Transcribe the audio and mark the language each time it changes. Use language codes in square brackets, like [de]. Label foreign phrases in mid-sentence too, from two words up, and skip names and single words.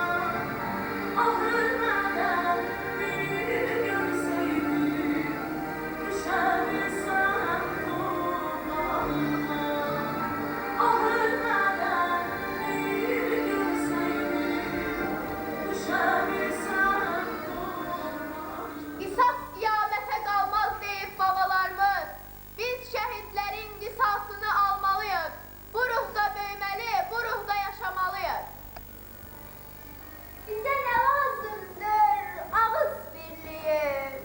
[tr] Ah ölmeden bir görseydim, düşer isem kurbanına. Ah ölmeden bir görseydim, düşer isem kurbanına. [az] Qisas qiyamətə qalmaz deyib babalarımız. Biz şəhidlərin qisasını almalıyıq. Bu ruhda böyüməli, bu ruhda yaşamalıyıq. Bizə nə lazımdır? Ağız birliyi.